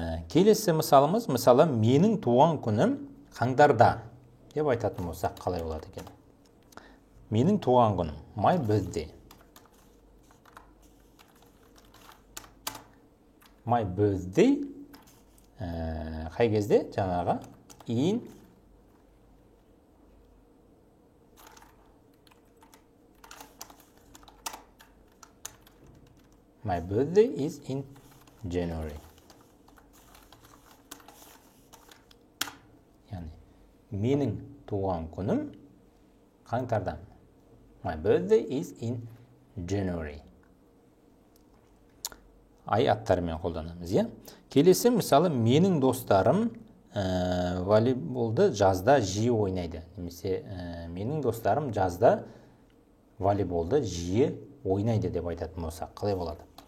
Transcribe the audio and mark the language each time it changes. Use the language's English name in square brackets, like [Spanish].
[Kazakh] Келесі мысалымыз, мысалы, менің туған күнім қаңтарда деп айтатын болсақ қалай болады екен? Менің туған күнім, [English] my birthday. My birthday [Kazakh] қай кезде? Жаңағы [English] in My birthday is in January. [Kazakh] Yani менің туған күнім қаңтардан. [English] My birthday is in January. [Kazakh] Ай аттарымен қолданамыз, иә? Келесі, мысалы, менің достарым волейболды жазда жиі ойнайды. Немесе менің достарым жазда волейболды жиі ойнайды деп айтатын болсақ, қалай болады?